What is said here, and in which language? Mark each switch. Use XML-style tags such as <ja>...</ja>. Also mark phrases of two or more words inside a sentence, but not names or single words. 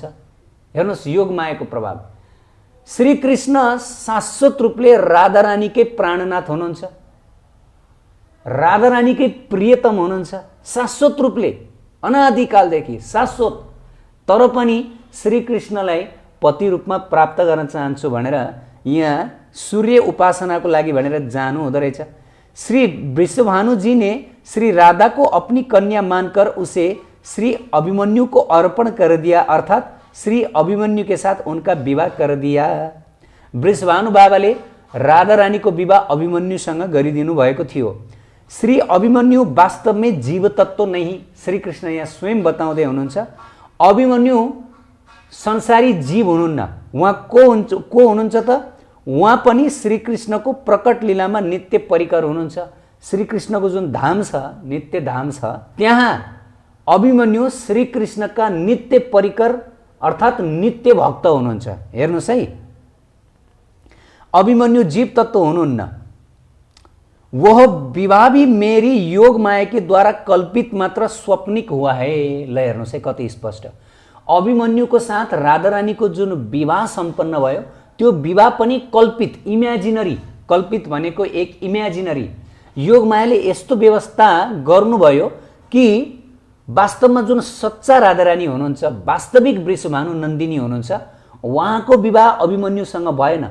<ne>हेर्नुहोस् योग मायाको प्रभाव। श्रीकृष्ण शाश्वत रूपले राधा रानीकै प्राणनाथ हुनुहुन्छ, राधा रानीकै प्रियतम हुनुहुन्छ, शाश्वत रूपले अनादिकालदेखि शाश्वत। तर पनि श्रीकृष्णलाई पति रूपमा प्राप्त गर्न चाहन्छु भनेर यहाँ सूर्य उपासनाको लागि भनेर जानु हुँदो रहेछ।</ne> <hi>श्री वृषभानु जी ने श्री राधा को अपनी कन्या मानकर उसे श्री अभिमन्यु को अर्पण कर दिया, अर्थात श्री अभिमन्यु के साथ उनका विवाह कर दिया।</hi> <ne>वृषभानु बाबाले राधा रानी को विवाह अभिमन्युसँग गरिदिनु भएको थियो।</ne> <hi>श्री अभिमन्यु वास्तव में जीव तत्व नहीं, श्री कृष्ण यहाँ स्वयं</hi> <ne>बताउँदै हुनुहुन्छ। अभिमन्यु संसारी जीव हुनुहुन्न, उहाँ को हुनुहुन्छ त? उहाँ पनि श्रीकृष्णको प्रकट लीलामा नित्य परिकर हुनुहुन्छ। श्रीकृष्णको जुन धाम छ, नित्य धाम छ, त्यहाँ अभिमन्यु श्रीकृष्णका नित्य परिकर अर्थात नित्य भक्त हुनुहुन्छ। हेर्नुहोस् है, अभिमन्यु जीव तत्व हुनुहुन्न।</ne> <hi>वह विवाह भी मेरी योग माया के द्वारा कल्पित मात्र स्वप्निक हुआ है।</hi> <ne>ल हेर्नुहोस् है कति स्पष्ट। अभिमन्युको साथ राधा रानीको जुन विवाह सम्पन्न भयो त्यो विवाह पनि कल्पित, इमेजिनरी। कल्पित भनेको एक इमेजिनरी। योग मायाले यस्तो व्यवस्था गर्नुभयो कि वास्तवमा जुन सच्चा राधा रानी हुनुहुन्छ, वास्तविक वृषभानु नन्दिनी हुनुहुन्छ, उहाँको विवाह अभिमन्युसँग भएन।</ne>